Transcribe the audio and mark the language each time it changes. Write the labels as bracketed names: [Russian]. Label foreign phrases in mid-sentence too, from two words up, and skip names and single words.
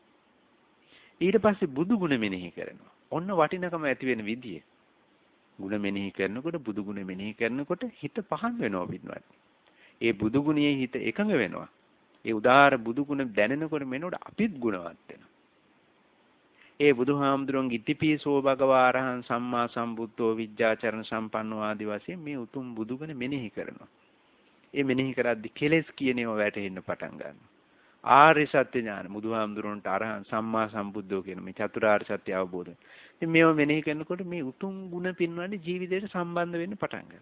[Sinhala] ඊට පස්සේ බුදු ගුණ මෙනෙහි කරනවා. ඔන්න වටිනකම ඇති වෙන විදිය. ගුණ මෙනෙහි කරනකොට බුදු ගුණ මෙනෙහි කරනකොට හිත පහන් වෙනවා පින්වත්. ඒ බුදු ගුණයේ හිත එකඟ වෙනවා. ඒ උදාාර බුදු ගුණ දැනෙනකොට මෙනොට අපිත් ගුණවත් වෙනවා. ඒ බුදුහාමුදුරන්ගේ [Pali] ඉතිපිසෝ භගවා අරහං සම්මා සම්බුද්ධෝ විජ්ජාචරණ සම්පන්නෝ [Sinhala] ආදි වශයෙන් මේ උතුම් බුදු ගුණ මෙනෙහි කරනවා. ඒ මෙනෙහි කරද්දී කෙලෙස් කියන ඒවා වැටෙන්න පටන් ගන්නවා. ආර්ය සත්‍ය ඥාන බුදුහාමුදුරන්ට [Pali] අරහං සම්මා සම්බුද්ධෝ [Sinhala] කියන මේ චතුරාර්ය සත්‍ය අවබෝධය. ඉතින් මේවා මෙනෙහි කරනකොට මේ උතුම් ගුණ පින්වන්නේ ජීවිතයට සම්බන්ධ වෙන්න පටන් ගන්නවා.